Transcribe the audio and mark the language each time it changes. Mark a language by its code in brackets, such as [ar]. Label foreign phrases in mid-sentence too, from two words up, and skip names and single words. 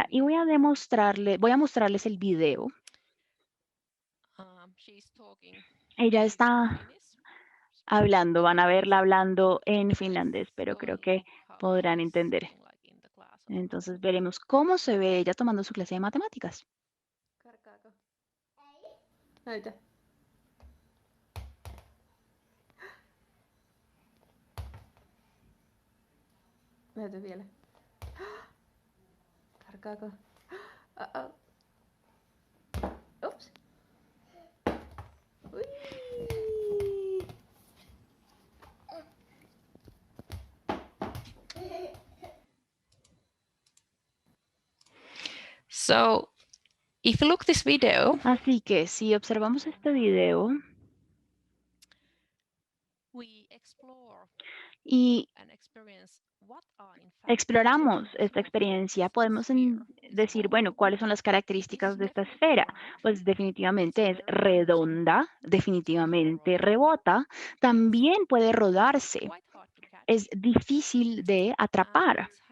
[es] Y voy a mostrarles el video. Ella está hablando, van a verla hablando en finlandés, pero creo que podrán entender. Entonces veremos cómo se ve ella tomando su clase de matemáticas. [fi] Näytä. Näytä vielä. Karkaako? Uh-oh. Oops. Ui. [en] So, if you look this video, [es] Así que si observamos este video y exploramos esta experiencia, podemos decir, bueno, ¿cuáles son las características de esta esfera? Pues definitivamente es redonda, definitivamente rebota, también puede rodarse, es difícil de atrapar.